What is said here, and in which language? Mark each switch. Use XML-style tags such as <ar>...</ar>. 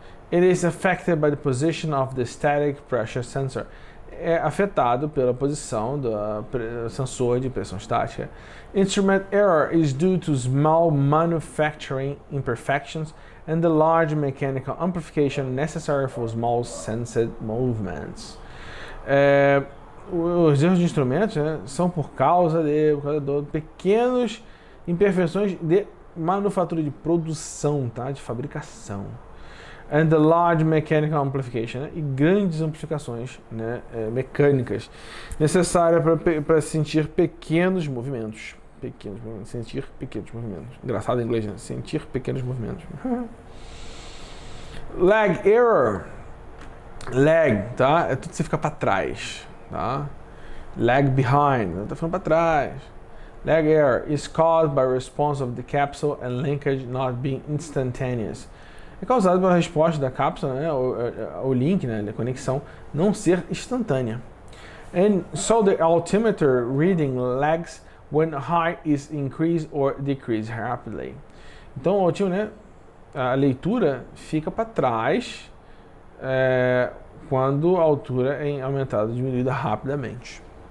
<en>It is affected by the position of the static pressure sensor.</en> <pt>é afetado pela posição do sensor de pressão estática.</pt> <en>Instrument error is due to small manufacturing imperfections and the large mechanical amplification necessary for small sensed movements.</en> <pt>Os erros de instrumentos, né, são por causa de pequenas imperfeições de manufatura, de produção, tá? De fabricação.</pt> <en>And the large mechanical amplification,</en> <pt>né? E grandes amplificações, né, mecânicas necessárias para sentir pequenos movimentos. Sentir pequenos movimentos. Engraçado em inglês, né? Sentir pequenos movimentos.</pt> <en>Lag error. Lag, tá?</en> <pt>É tudo que você fica para trás, tá?</pt> <en>Lag behind,</en> <pt>tá ficando para trás.</pt> <en>Lag error is caused by response of the capsule and linkage not being instantaneous.</en> <pt>É causado pela resposta da cápsula, né, o link, né, a conexão não ser instantânea.</pt> <en>And so the altimeter reading lags when high is increased or decreased rapidly.</en> <pt>Então o altímetro, né, a leitura fica para trás quando a altura é aumentada ou diminuída rapidamente.</pt>